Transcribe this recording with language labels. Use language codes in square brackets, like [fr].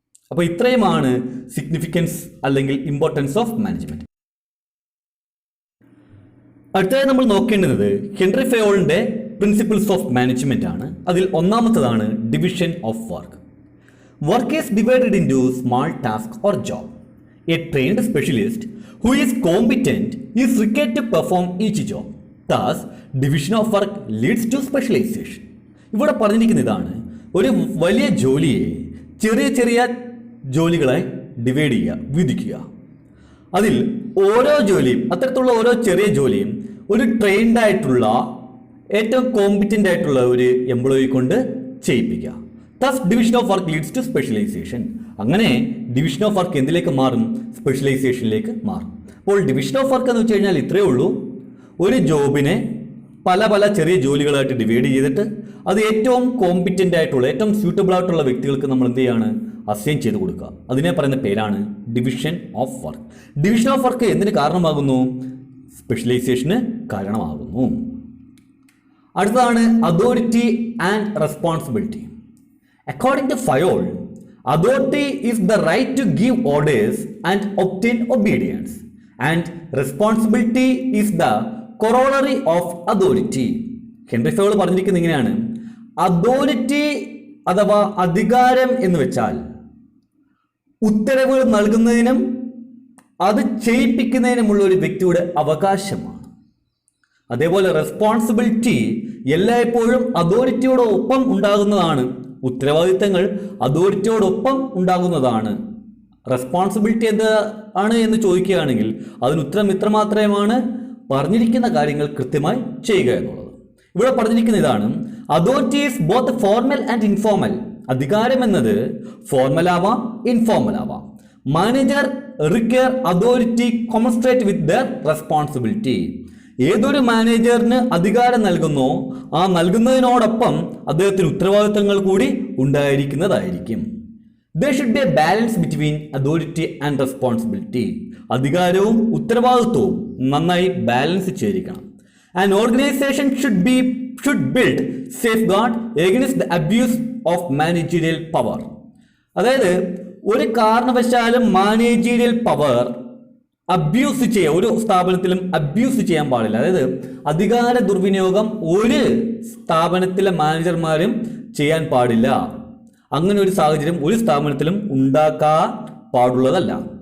[ml] അപ്പോൾ ഇത്രയുമാണ് സിഗ്നിഫിക്കൻസ് അല്ലെങ്കിൽ ഇമ്പോർട്ടൻസ് ഓഫ് മാനേജ്മെന്റ്. അടുത്തതായി നമ്മൾ നോക്കേണ്ടത് ഹെൻറി ഫയോളിന്റെ പ്രിൻസിപ്പിൾസ് ഓഫ് മാനേജ്മെന്റ് ആണ്. അതിൽ ഒന്നാമത്തതാണ് division of work. [en] Work is divided into small task or job. A trained specialist who is competent is required to perform each job. Thus, division of work leads to specialization. [ml] ഇവിടെ പറഞ്ഞിരിക്കുന്ന ഇതാണ്, ഒരു വലിയ ജോലിയെ ചെറിയ ചെറിയ ജോലികളായി divide ചെയ്യുക, വിധിക്കുക. അതിൽ ഓരോ ജോലിയും, അത്തരത്തിലുള്ള ഓരോ ചെറിയ ജോലിയും ഒരു ട്രെയിൻഡ് ആയിട്ടുള്ള, ഏറ്റവും കോമ്പിറ്റൻ്റ് ആയിട്ടുള്ള ഒരു എംപ്ലോയി കൊണ്ട് ചെയ്യിപ്പിക്കുക. [en] Thus, division of work leads to specialization. [ml] അങ്ങനെ ഡിവിഷൻ ഓഫ് വർക്ക് എന്തിലേക്ക് മാറും? സ്പെഷ്യലൈസേഷനിലേക്ക് മാറും. അപ്പോൾ ഡിവിഷൻ ഓഫ് വർക്ക് എന്ന് വെച്ച് കഴിഞ്ഞാൽ ഇത്രയേ ഉള്ളൂ. ഒരു ജോബിനെ പല പല ചെറിയ ജോലികളായിട്ട് ഡിവൈഡ് ചെയ്തിട്ട് അത് ഏറ്റവും കോമ്പിറ്റൻ്റ് ആയിട്ടുള്ള, ഏറ്റവും സ്യൂട്ടബിൾ ആയിട്ടുള്ള വ്യക്തികൾക്ക് നമ്മൾ എന്ത് ചെയ്യാണ്? അസൈൻ ചെയ്ത് കൊടുക്കുക. അതിനെ പറയുന്ന പേരാണ് division of work. Division of work എന്തിന് കാരണമാകുന്നു? സ്പെഷ്യലൈസേഷന് കാരണമാകുന്നു. അടുത്തതാണ് authority and responsibility. [en] According to Fayol, authority is the right to give orders and obtain obedience, and responsibility is the corollary of authority. [ml] Henry Fayol പറഞ്ഞിരിക്കുന്നത് ഇങ്ങനെയാണ്, authority അഥവാ അധികാരം എന്ന് വെച്ചാൽ ഉത്തരവുകൾ നൽകുന്നതിനും അത് ചെയ്യിപ്പിക്കുന്നതിനുമുള്ള ഒരു വ്യക്തിയുടെ അവകാശമാണ്. അതേപോലെ റെസ്പോൺസിബിലിറ്റി എല്ലായ്പ്പോഴും അതോറിറ്റിയോടൊപ്പം ഉണ്ടാകുന്നതാണ്. ഉത്തരവാദിത്തങ്ങൾ അതോറിറ്റിയോടൊപ്പം ഉണ്ടാകുന്നതാണ്. റെസ്പോൺസിബിലിറ്റി എന്താണ് എന്ന് ചോദിക്കുകയാണെങ്കിൽ അതിന് ഉത്തരം ഇത്രമാത്രമാണ്, പറഞ്ഞിരിക്കുന്ന കാര്യങ്ങൾ കൃത്യമായി ചെയ്യുക എന്നുള്ളത്. ഇവിടെ പറഞ്ഞിരിക്കുന്ന ഇതാണ്, [en] Authority is both formal and informal. [ml] അധികാരം എന്നത് ഫോർമൽ ആവാം, ഇൻഫോർമൽ ആവാം. [en] Manager require authority commensurate with their responsibility. [ml] ഏതൊരു മാനേജറിന് അധികാരം നൽകുന്നോ ആ നൽകുന്നതിനോടൊപ്പം അദ്ദേഹത്തിന് ഉത്തരവാദിത്തങ്ങൾ കൂടി ഉണ്ടായിരിക്കുന്നതായിരിക്കും. [en] There should be a balance between authority and responsibility. [ml] അധികാരവും ഉത്തരവാദിത്വവും നന്നായി ബാലൻസ് ചെയ്തിരിക്കണം. [en] An organization should build safeguard against the abuse of managerial power. [ml] അതായത് ഒരു കാരണവശാലും മാനേജീരിയൽ പവർ അബ്യൂസ് ചെയ്യുക, ഒരു സ്ഥാപനത്തിലും അബ്യൂസ് ചെയ്യാൻ പാടില്ല. അതായത് അധികാര ദുർവിനിയോഗം ഒരു സ്ഥാപനത്തിലെ മാനേജർമാരും ചെയ്യാൻ പാടില്ല. അങ്ങനെ ഒരു സാഹചര്യം ഒരു സ്ഥാപനത്തിലും ഉണ്ടാക്കാൻ പാടുള്ളതല്ല.